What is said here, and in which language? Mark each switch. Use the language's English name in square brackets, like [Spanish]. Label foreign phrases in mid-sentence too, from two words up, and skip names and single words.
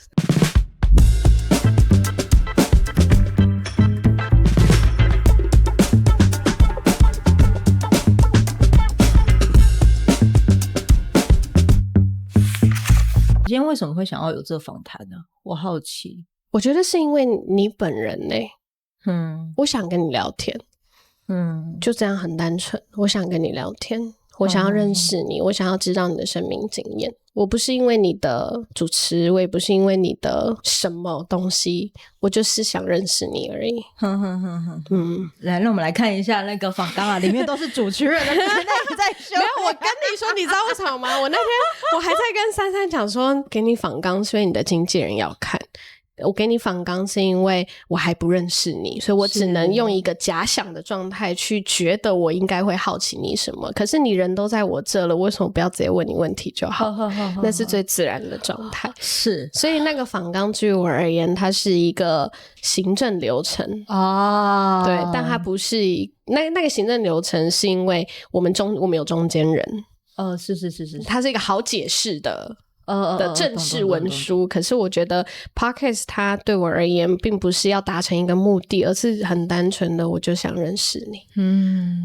[Chinese] 今天為什麼會想要有這個訪談呢？我好奇。我覺得是因為你本人我想跟你聊天，就這樣很單純。我想跟你聊天，我想要認識你，我想要知道你的生命經驗。我不是因為你的主持，我也不是因為你的什麼東西，我就是想認識你而已。来，讓我们來看一下那個訪綱啊，裡面都是主持人的，那你在說？沒有，我跟你說，你知道為什麼嗎？我那天我還在跟珊珊講說，給你訪綱是因為你的經紀人要看。我給你訪綱是因為我還不認識你，所以我只能用一個假想的狀態去覺得我應該會好奇你什麼。可是你人都在我這了，為什麼不要直接問你問題就好？那是最自然的狀態。是，所以那個訪綱對於我而言，它是一個行政流程對，但它不是那個行政流程，是因為我們有中間人。是，它是一個好解釋的正式文書。可是我覺得 Podcast 它對我而言並不是要達成一個目的，而是很單純的我就想認識你。